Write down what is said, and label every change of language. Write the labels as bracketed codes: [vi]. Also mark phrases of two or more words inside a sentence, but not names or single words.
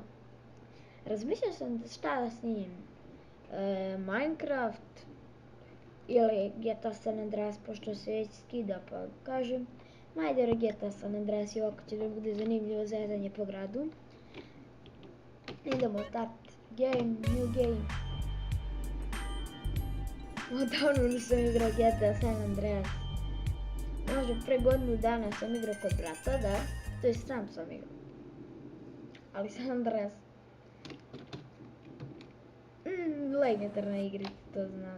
[sr] Razmišljao sam šta da snimim, Minecraft ili GTA San Andreas, pošto se već skida, pa kažem majde GTA San Andreas i ovako će da bude zanimljivo zezanje po gradu. [en] Idemo start game, new game. [sr] Odavno nisam igrao GTA San Andreas. Možda pre godinu dana sam igrao kod brata, da. To je sam sam igrao. Ali San Andreas. Legendarna igrica, to znam.